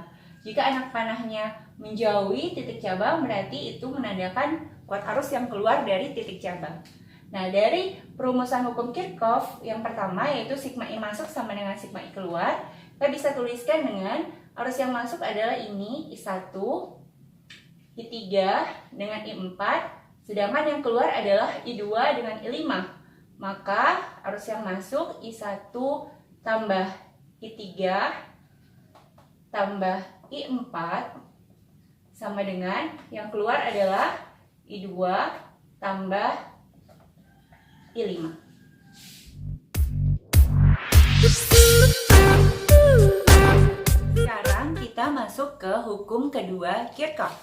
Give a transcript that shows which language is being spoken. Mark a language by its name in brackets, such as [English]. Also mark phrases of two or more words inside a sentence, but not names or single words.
[Indonesian] Jika anak panahnya menjauhi titik cabang, berarti itu menandakan kuat arus yang keluar dari titik cabang. Nah, dari perumusan hukum Kirchhoff yang pertama yaitu sigma I masuk sama dengan sigma I keluar, kita bisa tuliskan dengan arus yang masuk adalah ini I1, I3 dengan I4, sedangkan yang keluar adalah I2 dengan I5. Maka arus yang masuk I1 tambah I3 tambah I4 sama dengan yang keluar adalah I2 tambah I5. Sekarang kita masuk ke hukum kedua Kirchhoff.